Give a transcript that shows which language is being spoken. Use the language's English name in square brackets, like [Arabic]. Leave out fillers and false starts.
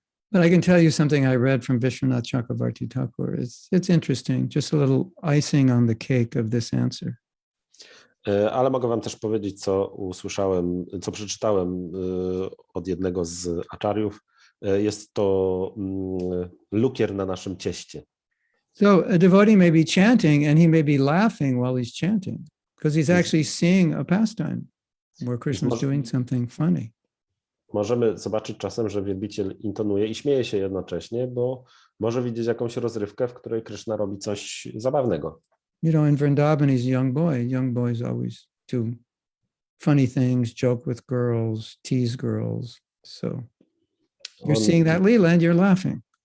[English] But I can tell you something I read from Vishwanath Chakravarti Thakur. It's interesting, just a little icing on the cake of this answer. [Polish] Ale mogę wam też powiedzieć, co usłyszałem, co przeczytałem od jednego z aczariów. Jest to lukier na naszym cieście. [English] So a devotee may be chanting and he may be laughing while he's chanting because he's actually seeing a pastime where Krishna's doing something funny. [Polish] Możemy zobaczyć czasem, że wielbiciel intonuje i śmieje się jednocześnie, bo może widzieć jakąś rozrywkę, w której Krishna robi coś zabawnego. [English] You know, in Vrindavan, he's a young boy. Young boys always do funny things, joke with girls, tease girls. So you're seeing that lila and you're laughing.